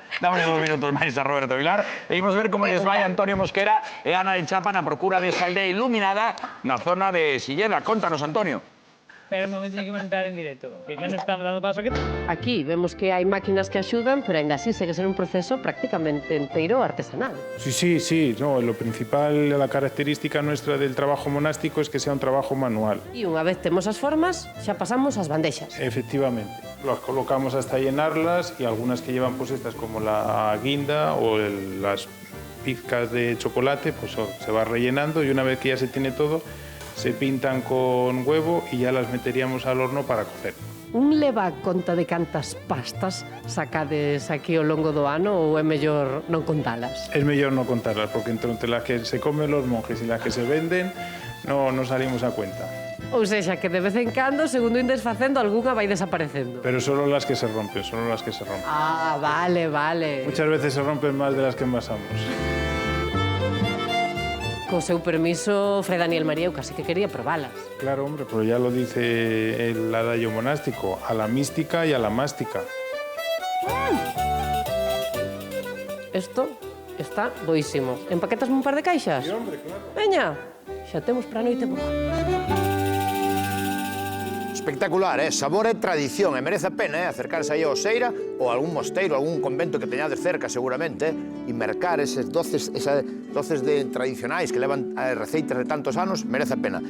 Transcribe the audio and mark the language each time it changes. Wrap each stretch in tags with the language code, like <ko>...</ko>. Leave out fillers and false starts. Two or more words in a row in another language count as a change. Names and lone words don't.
<gl>Dámosle 2 minutos máis a Roberto Vilar e imos ver como lles vai Antonio Mosquera e Ana de Chapa na procura desa aldea iluminada na zona de Silleda. Contanos, Antonio. Pero non me tiene que comentar en directo. Que non estamos dando paso aquí. Aquí vemos que hai máquinas que axudan, pero aínda así segue ser un proceso prácticamente enteiro artesanal.</gl> <es>Sí, no, lo principal, la característica nuestra del trabajo monástico es que sea un trabajo manual.</es> <gl>E unha vez temos as formas, xa pasamos ás bandexas.</gl> <es>Efectivamente. Las colocamos hasta llenarlas y algunas que llevan pues estas como la guinda o las pizcas de chocolate, pues se va rellenando y una vez que ya se tiene todo, se pintan con huevo y ya las meteríamos al horno para cocer.</es> <gl>Un leva conta de cantas pastas sacades aquí ao longo do ano ou é mellor non contalas?</gl> <es>Es mejor no contarlas porque entre las que se comen los monjes y las que se venden no salimos a cuenta.</es> <gl>Ou sexa, que de vez en cando, segundo indes facendo, algunha vai desaparecendo.</gl> <es>Pero solo las que se rompen, solo las que se rompen.</es> <gl>Ah, vale.</gl> <es>Muchas veces se rompen más de las que envasamos.</es> <gl>Co seu permiso, Fray Daniel María, eu casi que quería probalas.</gl> <es>Claro, hombre, pero ya lo dice el adagio monástico, a la mística y a la mástica.</es> <gl>Esto está boísimo. Empaquetasme un par de caixas?</gl> <es>Sí, hombre, claro.</es> <gl>Veña, xa temos para a noite boa. Espectacular, sabor e tradición, e merece a pena acercarse aí ao Seira ou a algún mosteiro, algún convento que teñades cerca seguramente, e mercar eses doces tradicionais que levan receitas de tantos anos, merece a pena.</gl>